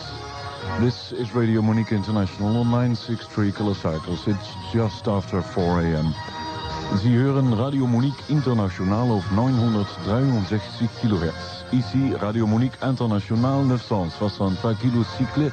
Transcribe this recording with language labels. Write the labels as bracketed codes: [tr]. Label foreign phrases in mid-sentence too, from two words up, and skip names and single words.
[en] This is Radio Monique International on 963 kilocycles. It's just after 4 a.m. [de] Sie hören Radio Monique International auf 963 kHz. [fr] Ici Radio Monique International 963 kilocycles.